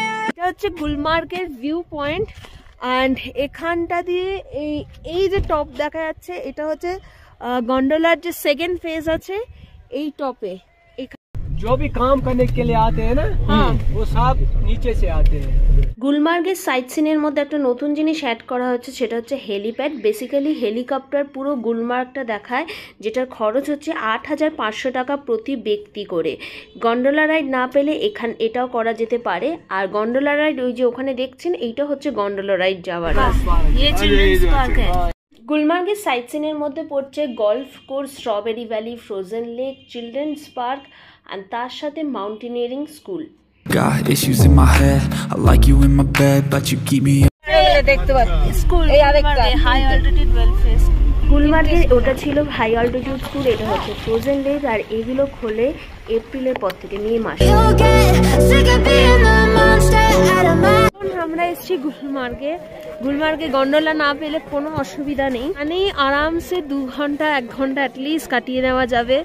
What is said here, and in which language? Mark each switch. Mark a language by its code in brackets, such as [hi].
[bn] এটা হচ্ছে গুলমার্গের view point and এখানটা দিয়ে এই যে টপ দেখা যাচ্ছে এটা হচ্ছে গন্ডোলার যে সেকেন্ড ফেজ আছে এই টপে। [hi] जो भी काम करने के लिए आते हैं ना, हाँ, वो सब नीचे से आते हैं। [bn] গুলমার্গের সাইট সিনের মধ্যে একটা নতুন জিনিস অ্যাড করা হচ্ছে, সেটা হচ্ছে হেলিপ্যাড। বেসিক্যালি হেলিকপ্টার পুরো গুলমার্গটা দেখায়, যেটার খরচ হচ্ছে 8500 টাকা প্রতি ব্যক্তি করে। গন্ডোলা রাইড না পেলে এটাও করা যেতে পারে। আর গন্ডোলা রাইড ওই যে ওখানে দেখছেন এইটা হচ্ছে গন্ডোলা রাইড যাওয়ার। গুলমার্গের সাইট সিনের মধ্যে পড়ছে golf course, strawberry valley, frozen lake, children's park আর তার সাথে mountaineering school. [en] Got issues in my head, I like you in my bed, but you keep me [bn] দেখতে পাচ্ছি স্কুল হাই অল্টিটিউড ওয়েলফেয়ার। গুলমার্গের ওটা ছিল হাই অল্টিটিউড স্কুল, এটা হচ্ছে frozen lake, আর এগুলো খোলে এপ্রিলের পর থেকে মে মাসে। আমরা এসেছি গুলমার্গে গন্ডোলা না পেলে কোনো অসুবিধা নেই, মানে আরামসে 2 ঘন্টা 1 ঘন্টা অ্যাটলিস্ট কাটিয়ে নেওয়া যাবে।